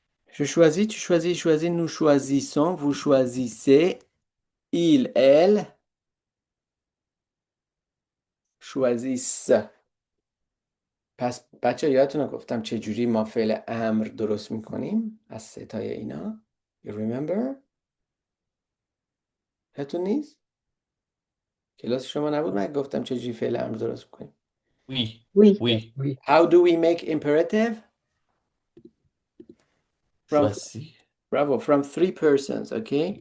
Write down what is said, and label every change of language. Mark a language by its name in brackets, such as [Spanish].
[French] Je choisis, tu choisis, je choisis, nous choisissons, vous choisissez, il, elle choisissent. [Persian] پس بچه یادتونه گفتم چجوری ما فعل امر درست میکنیم از ستای اینا. [English] You remember؟ [Persian] یادتون نیست؟ کلاس شما نبود من گفتم چجوری فعل امر درست میکنیم. [French] Oui. Oui. Oui. Oui. [English] How do we make imperative? From, [French] Choisis. [English] bravo, from 3 persons, okay?